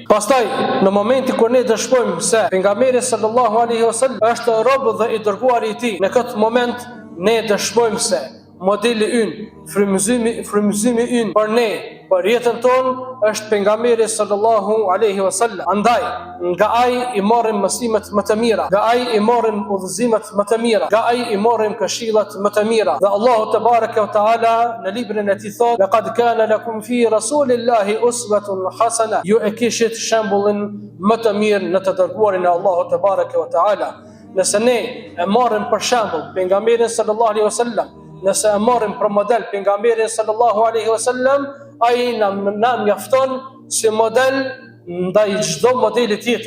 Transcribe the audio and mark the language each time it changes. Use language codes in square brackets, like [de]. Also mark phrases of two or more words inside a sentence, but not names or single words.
[sq] Pastaj, në momentin kur ne dëshmojmë se pejgamberi [ar] صلى الله عليه وسلم [sq] është rob dhe i dërguari i tij, në këtë moment ne dëshmojmë se modeli ynë, frymëzimi ynë për ne, për jetën tonë, është pejgamberi [ar] صلى الله عليه وسلم. [sq] Andaj, nga ai i marrim mësimet më të mira, nga ai i marrim udhëzimet më të mira, nga ai i marrim këshillat më të mira. Dhe Allahu [ar] تبارك وتعالى [sq] në librin e tij thotë: [ar] "لقد كان لكم في رسول الله أسوة حسنة." [sq] Ju e kishit shembullin më të mirë në të dërguarin e Allahut [ar] تبارك وتعالى. [sq] Nëse ne e marrim për shembull pejgamberin [ar] صلى الله عليه وسلم, [sq] nëse e marrim për model pejgamberin [ar] صلى الله عليه وسلم, [sq] ai na mjafton si model ndaj çdo modeli tjetër.